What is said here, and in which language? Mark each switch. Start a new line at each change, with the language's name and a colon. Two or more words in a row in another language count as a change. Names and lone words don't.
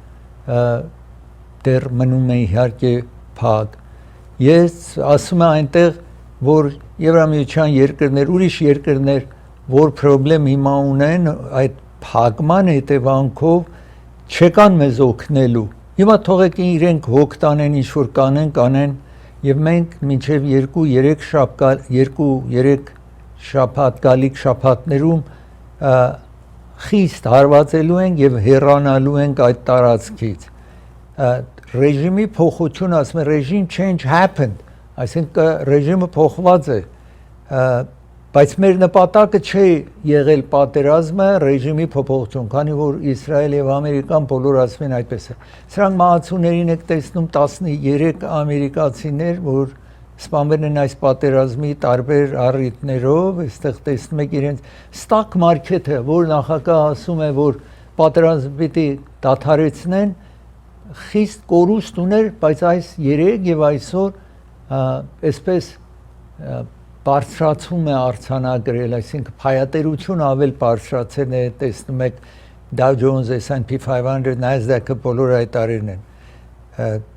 Armenian: դեռ մնում է իհարկե փակ։ Ես ասում եմ այնտեղ, որ Եվրամիության երկրներ, ուրիշ երկրներ, որ խնդրեմ հիմա ունեն այդ փակման հետևանքով չեկան մեզ օգնելու։ Հիմա թողեք իրենք հոգ տանեն, ինչ որ կանեն եւ մենք մինչեւ 2-3 շաբաթ գալիք շաբաթներում խիստ հարվածելու ենք եւ հեռանալու ենք այդ տարածքից։ Ռեժիմի փոխություն, ասում են ռեժիմ
English: change happened,
Armenian: այսինքն ռեժիմը փոխված է։ Բայց մեր նպատակը չէ եղել պատերազմը ռեժիմի փոփոխություն, քանի որ Իսրայել եւ Ամերիկան բոլոր ասում են այդպես է։ Սրանք մահացուներին եք տեսնում 13 ամերիկացիներ, որ սպանվել են այս պատերազմի տարբեր առիթներով, այստեղ տեսնում եք իրենց
English: stock market-
Armenian: ը, որ նախագահ ասում է, որ պատերազմ պիտի դադարեցնեն, խիստ կորուստ ուներ, բայց այս 3 եւ այսօր այսպես բարձրացում է արձանագրել, այսինքն փայատերություն ավել բարձրացել է, տեսնում եք Dow Jones, S&P 500, Nasdaq-ը բոլոր այդ տարիներն են։